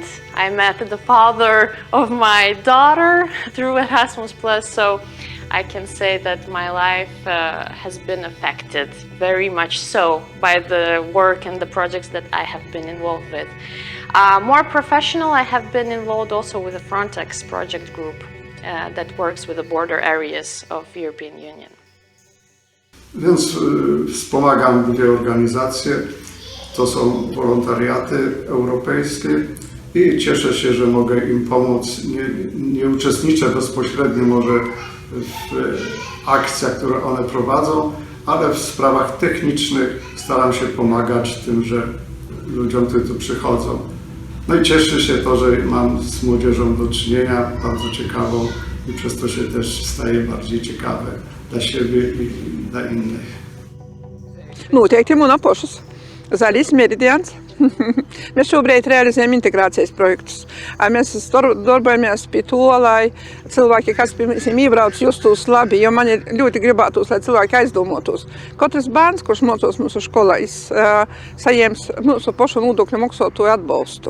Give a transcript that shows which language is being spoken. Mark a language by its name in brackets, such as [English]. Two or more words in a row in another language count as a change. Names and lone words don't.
[English] I met the father of my daughter through Erasmus+, so I can say that my life has been affected very much so by the work and the projects that I have been involved with. More professional, I have been involved also with the Frontex project group that works with the border areas of European Union. [Polish] Więc wspomagam dwie organizacje, to są wolontariaty europejskie i cieszę się, że mogę im pomóc. Nie uczestniczę bezpośrednio może w akcjach, które one prowadzą, ale w sprawach technicznych staram się pomagać tym, że ludziom, którzy tu przychodzą. No i cieszę się to, że mam z młodzieżą do czynienia, bardzo ciekawą i przez to się też staje bardziej ciekawe dla siebie i dla innych. [Latvian] Noteikti monopošus. Zaļais meridians. Mēs šobrīd realizējam integrācijas projektus. Mēs darbojamies pie to, lai cilvēki, kas iebrauc, justos labi, jo man ļoti gribētos, lai cilvēki aizdomātos. Katrs bērns, kurš mocos mūsu skolā, saņems mūsu pašu nodokļu maksātāju atbalstu.